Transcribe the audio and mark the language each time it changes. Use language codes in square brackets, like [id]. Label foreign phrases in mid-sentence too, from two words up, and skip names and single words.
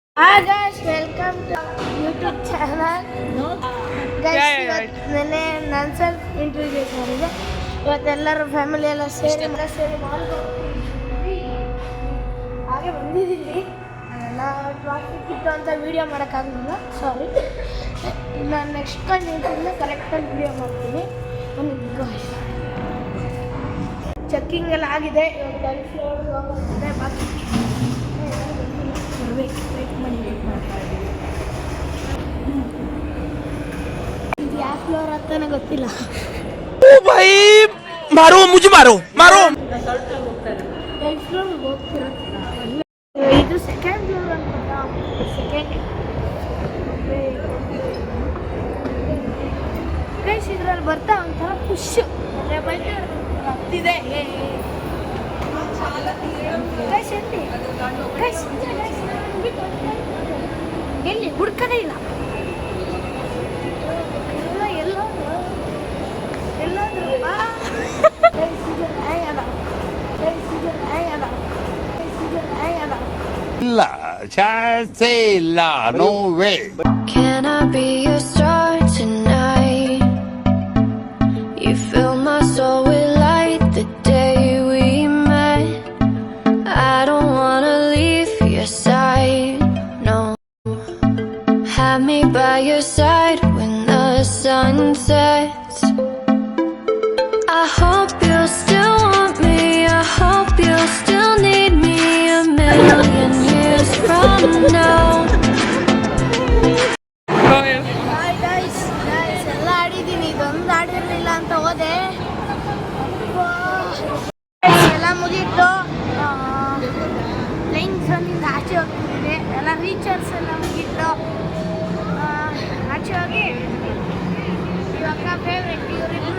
[en] Hi guys, welcome to YouTube channel. Guys, [kn] मैंने ನಾನು [en] self introduce [kn] ಮಾಡಿದೆ. ಇವತ್ತೆಲ್ಲರೂ ಫ್ಯಾಮಿಲಿ ಎಲ್ಲ ಸೇರಿ ಹಾಗೆ ಬಂದಿದ್ದೀವಿ. ಅದೆಲ್ಲ ಟ್ರಾಫಿಕ್ ಇತ್ತು ಅಂತ ವೀಡಿಯೋ ಮಾಡೋಕ್ಕಾಗಲಿಲ್ಲ, ಸಾರಿ. ನಾನು ನೆಕ್ಸ್ಟ್ ಕಂಡು ಕರೆಕ್ಟಾಗಿ ವೀಡಿಯೋ ಮಾಡ್ತೀನಿ. ಚೆಕ್ಕಿಂಗ್ ಎಲ್ಲ ಆಗಿದೆ. ಇವಾಗ ಫ್ಲೋರ್ ಹೋಗ್ತಿದೆ, ಬಾಕಿ ವೇಟ್ ಮಾಡಿ ಯಾವ ಫ್ಲೋರ್ ಅಂತಾನೆ ಗೊತ್ತಿಲ್ಲ. [hi] ओ भाई मारो मुझे मारो मारो [en] third floor [kn] ಹೋಗ್ತಿರುತ್ತೆ. ಇದು [en] second floor [kn] ಅಂತ. ಸೆಕೆಂಡ್ ಗೈಸ್ ಇದ್ರಲ್ಲಿ ಬರ್ತಾ ಒಂಥರ ಖುಷ್ ಆಗ್ತಿದೆ. ಗೈಸ್ ಎಲ್ಲಿ ಹುಡ್ಕದೇ ಇಲ್ಲ. ಇಲ್ಲ ಚಾನ್ಸೇ ಇಲ್ಲ [en] no way Can I be your star tonight? You fill my soul with light the day we met. I don't wanna leave your side, no. Have me by your side when the sun sets. I hope you'll still want me. I hope you'll still need me a million years from now. [kn] ಎಲ್ಲ ಆಡಿದ್ದೀನಿ, ಇದೊಂದು ಆಡಿರಲಿಲ್ಲ ಅಂತ ಹೋದೆ. ಎಲ್ಲ ಮುಗೀತು. [en] playing zone [kn] ಆಚೆ ಹೋಗ್ತಿದ್ದೀನಿ. ಎಲ್ಲ ರೀಚಾರ್ಜ್ ಎಲ್ಲ ಮುಗೀತು. ಆಚೆ ಹೋಗಿ ಇವಾಗ ಫೇವ್ರೆಟ್ ಇವರಿಬ್ಬರು